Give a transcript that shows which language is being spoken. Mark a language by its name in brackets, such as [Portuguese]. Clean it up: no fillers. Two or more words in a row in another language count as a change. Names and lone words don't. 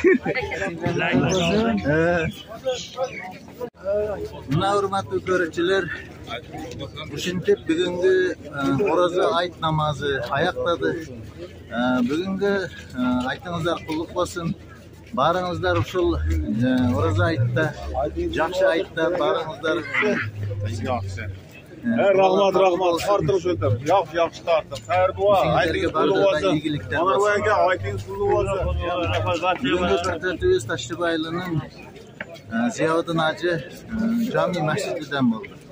[Kyrgyz] Мына урматтуу көрүүчүлөр, ушинтип бүгүнкү ораза айт намазы аяктады. Бүгүнкү айтыңыздар кулдук болсун. Барыңыздар ушул ораза айтта, жакшы айтта барыңыздар. [Uzbek] Rahmat. Tartın şöyle. Yaxşı tartın. Xayr dua. Aytınızlarga barchadan iyiliklar Mana bu bo'lsin. aka aytingiz pulli bo'lsin. Bugungi ko'rsatuvimiz Toshtepailining Ziyoddin Hoji jami masjididan bo'ldi.